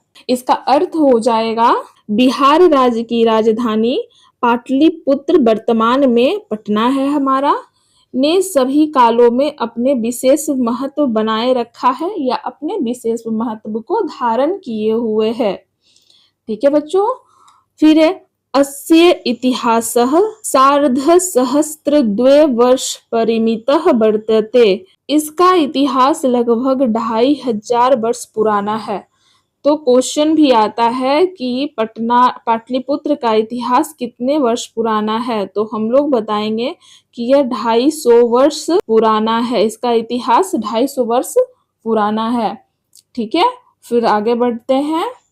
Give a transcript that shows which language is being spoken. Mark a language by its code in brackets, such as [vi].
[hi] इसका अर्थ हो जाएगा, बिहार राज्य की राजधानी पाटलिपुत्र वर्तमान में पटना है हमारा, ने सभी कालों में अपने विशेष महत्व बनाए रखा है या अपने विशेष महत्व को धारण किए हुए है। ठीक है बच्चों। [sa] फिर है अस्य इतिहासः सार्धसहस्रद्वय वर्ष परिमितः वर्तते। [hi] इसका इतिहास लगभग 2500 वर्ष पुराना है। तो क्वेश्चन भी आता है कि पाटलिपुत्र का इतिहास कितने वर्ष पुराना है, तो हम लोग बताएंगे कि यह 250 वर्ष पुराना है। इसका इतिहास 250 वर्ष पुराना है। ठीक है, फिर आगे बढ़ते हैं।